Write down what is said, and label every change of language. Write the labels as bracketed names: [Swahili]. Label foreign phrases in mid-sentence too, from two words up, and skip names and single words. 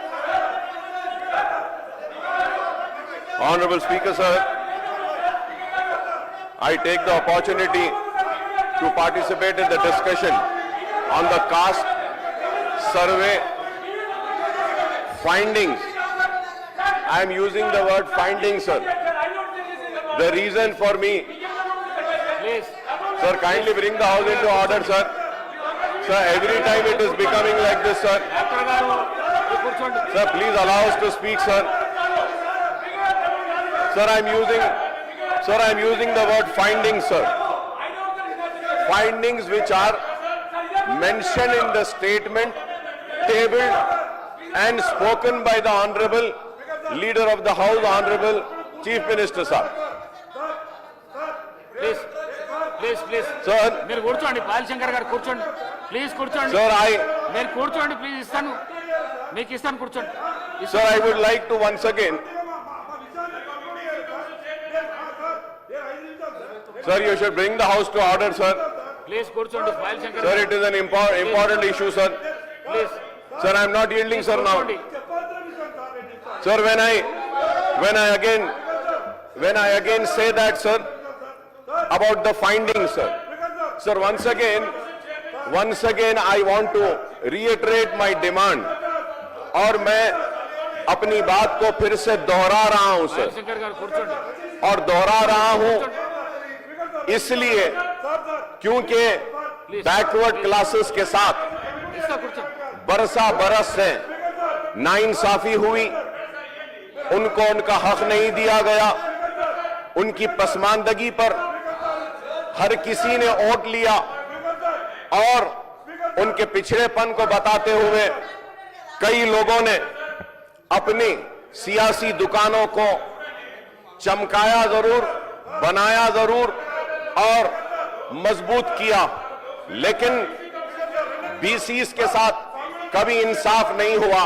[English] Honorable Speaker, sir, I take the opportunity to participate in the discussion on the caste survey findings. I am using the word findings, sir. The reason for me, Please. sir, kindly bring the house into order, sir. Sir, every time it is becoming like this, sir. [Telugu] డాక్టర్ గారు కూర్చోండి. [English] Sir, please allow us to speak, sir. Sir, I am using the word findings, sir. Findings which are mentioned in the statement tabled and spoken by the Honorable Leader of the House, Honorable Chief Minister, sir. [Telugu] ప్లీజ్ [English] Sir, [Telugu] మీరు కూర్చోండి. పాలశంకర్ గారు కూర్చోండి ప్లీజ్, కూర్చోండి. [English] sir, [Telugu] మీరు కూర్చోండి ప్లీజ్, ఇస్తాను మీకు ఇస్తాను, కూర్చోండి. [English] sir, I would like to once again, sir, you should bring the house to order, sir. [Telugu] ప్లీజ్ కూర్చోండి పాలశంకర్ [English] Sir, [Telugu] గారు. [English] it is an important issue, sir. [Telugu] ప్లీజ్ [English] Sir, I am not yielding, sir, now. [Telugu] కూర్చోండి. [English] Sir, when I again say that, sir, about the findings, sir, once again I want to reiterate my demand, [Hindi] और मैं अपनी बात को फिर से दोहरा रहा हूं, [English] sir, [Telugu] పాలశంకర్ గారు కూర్చోండి. [Hindi] और दोहरा रहा हूं इसलिए क्योंकि [English] backward classes [Hindi] के साथ [Telugu] ఇస్తా, కూర్చోండి. [Hindi] बरस से नाइंसाफी हुई, उनको उनका हक नहीं दिया गया, उनकी पसमानदगी पर हर किसी ने वोट लिया और उनके पिछड़ेपन को बताते हुए कई लोगों ने अपनी सियासी दुकानों को चमकाया जरूर, बनाया जरूर और मजबूत किया, लेकिन बीसीस के साथ कभी इंसाफ नहीं हुआ।